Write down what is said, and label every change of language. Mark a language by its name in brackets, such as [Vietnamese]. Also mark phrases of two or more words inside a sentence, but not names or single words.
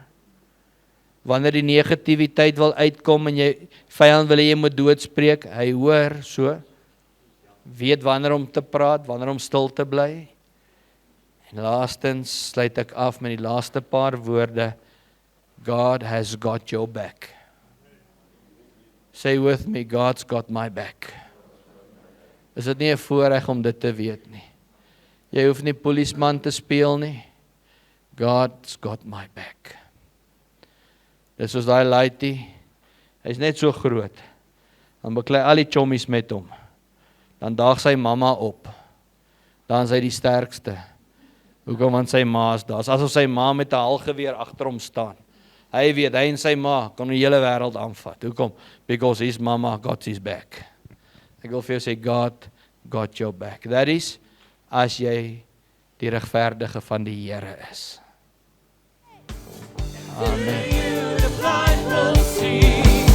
[Afrikaans] Wanneer die negativiteit wil uitkom en jy vyand wil jy moet doodspreek, hy hoor, so weet wanneer om te praat, wanneer om stil te bly. En laastens sluit ek af met die laaste paar woorde. [English] God has got your back. Say with me, God's got my back. [Afrikaans] Is dit nie 'n voorreg om dit te weet nie? Jy hoef nie polisman te speel nie. [English] God's got my back. [Afrikaans] Dis soos daai laaitjie, hy's net so groot. Dan beklei al die chommies met hom. Dan daag sy mamma op. Dan is hy die sterkste. Hoekom? Want sy ma is daar. Asof sy ma met 'n halgeweer agter hom staan. Hy weet, hy en sy ma kan die hele wêreld aanvat. Hoekom? [English] Because his mama got his back. [Afrikaans] Ek wil vir jou sê, [English] God got your back. That is, [Afrikaans] as jy die regverdige van die Here is. Amen. [English] The blind will see.